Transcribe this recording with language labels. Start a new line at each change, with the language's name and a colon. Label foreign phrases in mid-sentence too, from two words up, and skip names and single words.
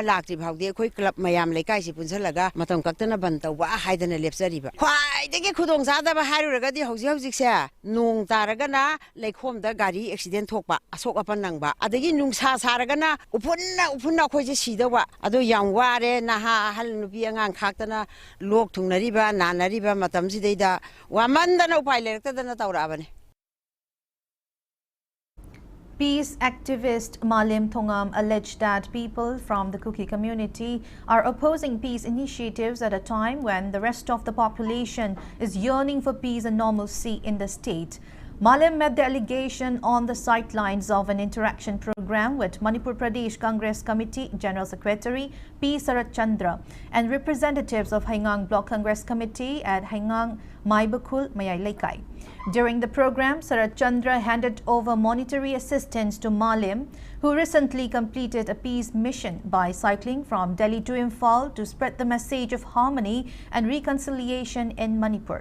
Manipuri: ꯂꯥꯛꯇ꯭ꯔꯤ ꯐꯥꯎꯗꯤ ꯑꯩꯈꯣꯏ ꯀ꯭ꯂꯕ ꯃꯌꯥꯝ ꯂꯩꯀꯥꯏꯁꯤ ꯄꯨꯟꯁꯤꯜꯂꯒ ꯃꯇꯝ ꯀꯛꯇꯅ ꯕꯟ ꯇꯧꯕ ꯍꯥꯏꯗꯅ ꯂꯦꯞꯆꯔꯤꯕ ꯈ꯭ꯋꯥꯏꯗꯒꯤ ꯈꯨꯗꯣꯡꯆꯥꯗꯕ ꯍꯥꯏꯔꯨꯔꯒꯗꯤ ꯍꯧꯖꯤꯛꯁꯦ ꯅꯣꯡ ꯇꯥꯔꯒꯅ ꯂꯩꯈꯣꯝꯗ ꯒꯥꯔꯤ ꯑꯦꯛꯁꯤꯗꯦꯟ ꯊꯣꯛꯄ ꯑꯁꯣꯛ ꯑꯄꯟ ꯅꯪꯕ ꯑꯗꯒꯤ ꯅꯨꯡꯁꯥ ꯁꯥꯔꯒꯅ ꯎꯐꯨꯟꯅ ꯑꯩꯈꯣꯏꯁꯦ ꯁꯤꯗꯧꯕ ꯑꯗꯣ ꯌꯥꯝ ꯋꯥꯔꯦ ꯅꯍꯥ ꯑꯍꯜ ꯅꯨꯄꯤ ꯑꯉꯥꯡ ꯈꯥꯛꯇꯅ ꯂꯣꯛ ꯊꯨꯡꯅꯔꯤꯕ ꯅꯥꯟꯅꯔꯤꯕ ꯃꯇꯝꯁꯤꯗꯩꯗ ꯋꯥꯃꯟꯗꯅ ꯎꯄꯥꯏ ꯂꯩꯔꯛꯇꯗꯅ ꯇꯧꯔꯛꯑꯕꯅꯤ
English: Peace activist Malim Thongam alleged that people from the Kuki community are opposing peace initiatives at a time when the rest of the population is yearning for peace and normalcy in the state. Malim made the allegation on the sidelines of an interaction program with Manipur Pradesh Congress Committee General Secretary P. Sarat Chandra and representatives of Haingang Block Congress Committee at Haingang Maibakul Mayai Laikai. During the program, Sarat Chandra handed over monetary assistance to Malim, who recently completed a peace mission by cycling from Delhi to Imphal to spread the message of harmony and reconciliation in Manipur.